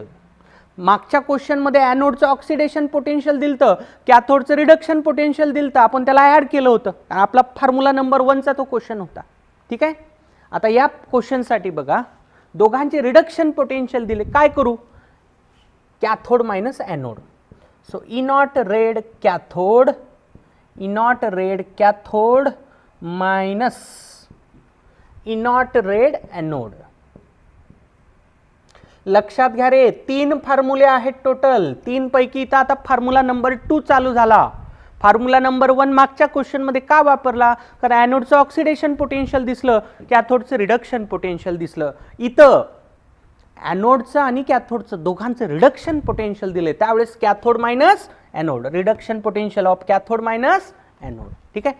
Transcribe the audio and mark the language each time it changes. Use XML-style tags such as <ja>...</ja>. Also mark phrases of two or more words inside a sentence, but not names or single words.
<mr>मागच्या क्वेश्चनमध्ये ॲनोडचं</mr> <en>oxidation potential</en> <mr>दिलतं, कॅथोडचं</mr> <en>reduction potential</en> <mr>दिलतं, आपण त्याला ॲड केलं होतं. आपला</mr> <en>formula number 1</en> <mr>तो क्वेश्चन होता, ठीक आहे. आता या क्वेश्चनसाठी बघा, दोघांचे</mr> <en>reduction potential</en> <mr>दिले, काय करू.</mr> <en>cathode minus anode. So E0 red cathode, E0 red cathode minus E0 red anode.</en> <mr>लक्षात घ्या रे, 3 फॉर्म्युले आहेत टोटल. 3 पैकी इथं आता</mr> <en>formula number 2</en> <mr>चालू झाला.</mr> <en>formula number 1</en> <mr>मागच्या क्वेश्चन मध्ये का वापरला, कारण ॲनोडचं</mr> <en>oxidation potential</en> <mr>दिसलं, कॅथोडचं</mr> <en>reduction potential</en> <mr>दिसलं. इथं ॲनोडचं आणि कॅथोडचं दोघांचं</mr> <en>reduction potential</en> <mr>दिले, त्यावेळेस</mr> <en>cathode minus anode, reduction potential of cathode minus anode,</en> <mr>ठीक आहे.</mr>